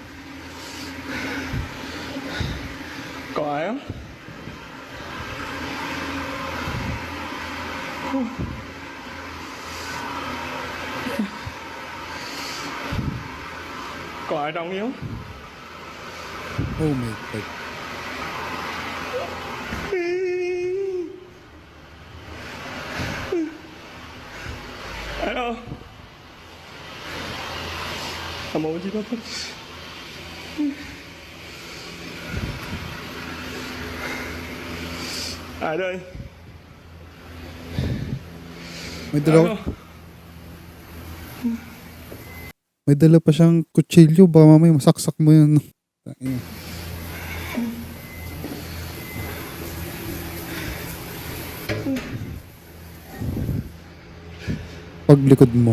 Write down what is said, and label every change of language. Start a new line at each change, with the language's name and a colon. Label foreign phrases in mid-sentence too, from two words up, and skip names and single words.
Vietnamese: Có ai không? Có ai trong yếu?
English: Oh my God.
Vietnamese: Ai đâu? Nam mô Di Đà Phật. Ai đây?
Filipino: May dalawa. May dala pa siyang kutsilyo. Baka mamaya masaksak mo yun. Tangina. Paglikod mo.